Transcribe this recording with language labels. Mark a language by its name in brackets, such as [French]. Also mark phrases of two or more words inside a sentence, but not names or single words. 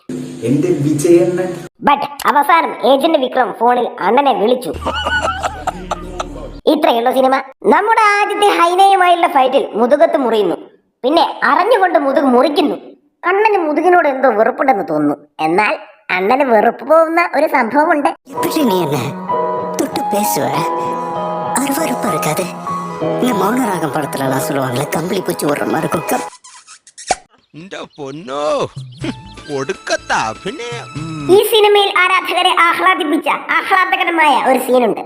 [Malayalam] ബട്ട് അവസാനം ഏജന്റ് വിക്രം ഫോണിൽ അണ്ണനെ വിളിച്ചു. ഇത്രയുള്ളൂ സിനിമ. നമ്മുടെ ആദ്യത്തെ ഹൈനയുമായുള്ള ഫൈറ്റിൽ മുതുകത്ത് മുറിയുന്നു. പിന്നെ അറിഞ്ഞുകൊണ്ട് മുതുക് മുറിക്കുന്നു. അണ്ണന് മുതുകിനോട് എന്തോ വെറുപ്പുണ്ടെന്ന് തോന്നുന്നു. എന്നാൽ അണ്ണന് വെറുപ്പ് പോകുന്ന ഒരു സംഭവമുണ്ട്. [Tamil] மௌனராகம் படத்துல எல்லாம் சொல்லுவாங்களே, கம்பளி பூச்சி ஓடுற மாதிரி இருக்கும். [Malayalam] ഈ സിനിമയിൽ ആരാധകരെ ആഹ്ലാദിപ്പിച്ച ആഹ്ലാദകരമായ ഒരു സീനുണ്ട്.